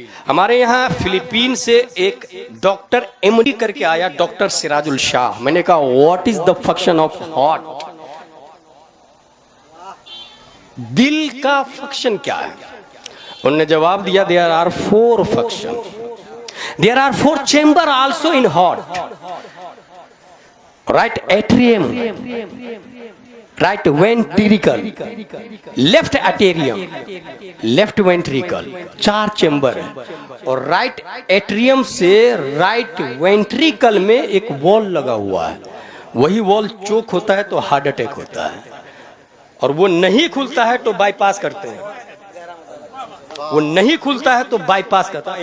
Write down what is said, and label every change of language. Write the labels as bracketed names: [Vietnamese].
[Hindi] हमारे यहाँ फिलीपीन से एक डॉक्टर एमडी करके आया, डॉक्टर सिराजुल शाह। मैंने कहा [English] What is the function of heart? [Hindi] दिल का फंक्शन क्या है? उन्होंने जवाब दिया, [English] There are 4 function. There are 4 chambers also in heart. Right atrium, right ventricle, left atrium, left ventricle, 4 chamber है। [Hindi] और राइट एट्रियम से राइट वेंट्रिकल में एक वॉल लगा हुआ है, वही वॉल चोक होता है तो हार्ट अटैक होता है, और वो नहीं खुलता है तो बाईपास करते हैं, वो नहीं खुलता है तो बाईपास करता है।